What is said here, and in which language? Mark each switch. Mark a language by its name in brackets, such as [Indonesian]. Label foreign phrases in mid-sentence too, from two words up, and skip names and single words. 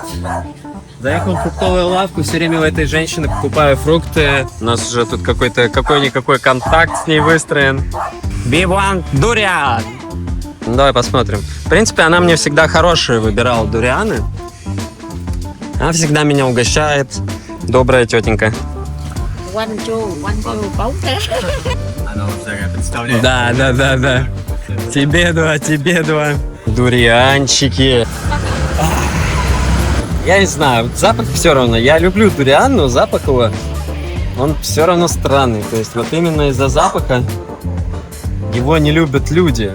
[Russian] Заехал в фруктовую лавку, все время у этой женщины покупаю фрукты. У нас уже тут какой-никакой контакт с ней выстроен. B1 дуриан! Ну, давай посмотрим. В принципе, она мне всегда хорошие выбирала дурианы. Она всегда меня угощает. Добрая тетенька. [English] One, two, [Vietnamese] bóng thế. [Russian] Да. Тебе два. Дурианчики. Я не знаю, запах все равно. Я люблю дуриан, но запах его, он все равно странный. То есть вот именно из-за запаха его не любят люди.